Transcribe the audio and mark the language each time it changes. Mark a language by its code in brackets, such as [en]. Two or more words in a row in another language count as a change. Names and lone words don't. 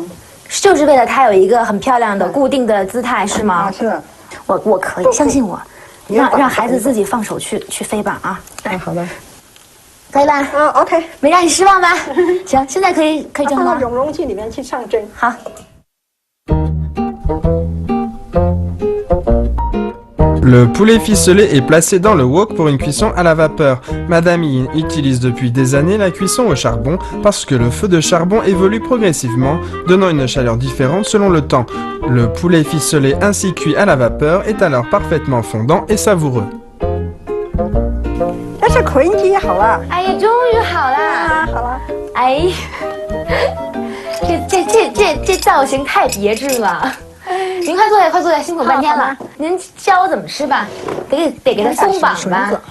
[zh] 就是为了它有一个很漂亮的固定的姿态，是吗？啊，是。我可以，相信我，让孩子自己放手去飞吧啊！哎，好的，可以吧？啊 ，OK，没让你失望吧？行，现在可以蒸了。放到永容器里面去上蒸。好。 [fr] Le poulet ficelé est placé dans le wok pour une cuisson à la vapeur. Madame Yin utilise depuis des années la cuisson au charbon parce que le feu de charbon évolue progressivement, donnant une chaleur différente selon le temps. Le poulet ficelé ainsi cuit à la vapeur est alors parfaitement fondant et savoureux. [zh] 但是捆鸡好了。哎呀，终于好了。好了。哎，这造型太别致了。您快坐下，快坐下，辛苦半天了。您教我怎么吃吧，得给它松绑吧。